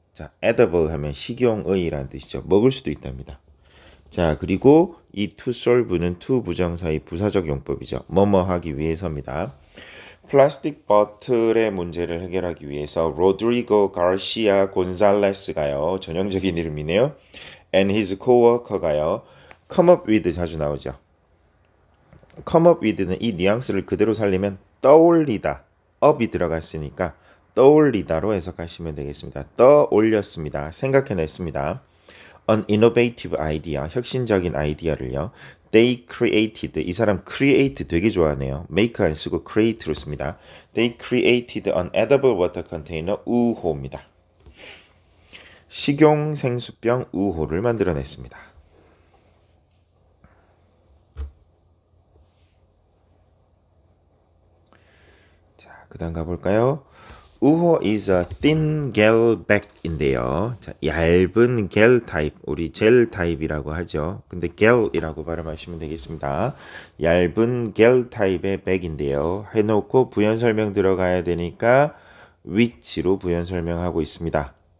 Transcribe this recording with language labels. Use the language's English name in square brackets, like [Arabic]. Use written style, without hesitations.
[Korean] 자, edible 하면 식용의라는 뜻이죠. 먹을 수도 있답니다. 자, 그리고 이 to solve는 to 부정사의 부사적 용법이죠. 뭐뭐 하기 위해서입니다. 플라스틱 버틀의 문제를 해결하기 위해서 로드리고 가시아 곤살레스가요. 전형적인 이름이네요. [English] and his coworker [Korean] 가요. [English] come up with [Korean] 자주 나오죠. [English] come up with [Korean] 는 이 뉘앙스를 그대로 살리면 떠올리다. up이 들어갔으니까 떠올리다로 해석하시면 되겠습니다. 떠올렸습니다. 생각해냈습니다. [English] An innovative idea, [Korean] 혁신적인 아이디어를요. [English] They created, [Korean] 이 사람 create 되게 좋아하네요. make 안 쓰고 create로 씁니다. [English] They created an edible water container, [Korean] 우호입니다. 식용 생수병 우호를 만들어냈습니다. 자, 그 다음 가볼까요? [English] 우호 is a thin gel bag인데요. [Korean] 자, 얇은 겔 타입, 우리 젤 타입이라고 하죠. 근데 gel이라고 발음하시면 되겠습니다. 얇은 겔 타입의 백인데요. 해놓고 부연 설명 들어가야 되니까 which로 부연 설명하고 있습니다.